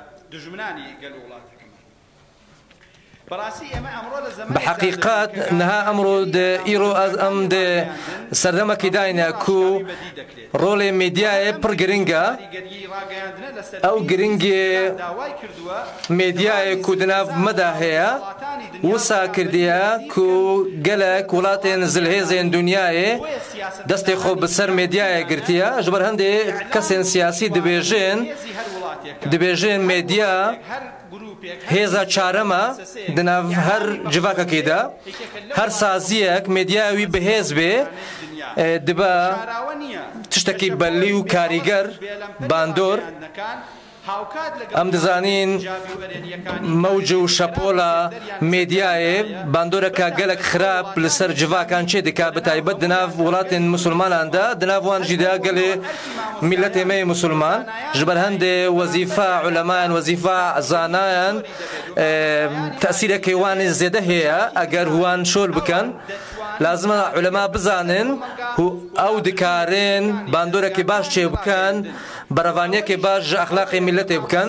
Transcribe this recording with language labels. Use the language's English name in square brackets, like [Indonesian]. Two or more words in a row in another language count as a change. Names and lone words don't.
[Kurdish] بحقیقت نها ئەمڕۆ ئیرۆ ئەم سەردەمەکی داینە کو ڕۆڵێ مێدیایە پڕ گرنگە. ئەو گرنگێ مێدیایە کو دناو مەدا هەیە وسا کردیە کو گەلک وڵاتێن زلهێزێن دنیایە دەستێ خۆ بەسەر مێدیایە گرتیە. ji ber هەندێ کەسێن سیاسی دەبێژێن مێدیا هێزە چارەمە دناو هەر جڤاکەکەیدا. هەر سازیەک مێدیاوی بەهێز بێ دبە تشتێکی بەلی و کاریگەر باندۆر. ئەم دەزانین مەوج و شەپۆلە مێدیایە باندۆرەکە گەلک خراپ لەسەر جڤاکان چێ دکا، بەتایبەت دناو وڵاتێن موسڵماناندا دناوانژیدا گەلێ میلەتێمەی موسڵمان. ji ber هەندێ وەزیفە عولەمایان وەزیفە زانایان تەسیرەکەی وانی زێدە هەیە. ئەگەر هوان شۆل بکەن لازمە عولەما بزانن ئەو دکارێن باندۆرەکەی باش چێ بکەن، بەرەڤانیەکێ باش ئەخلاقی میلەتێ بکەن.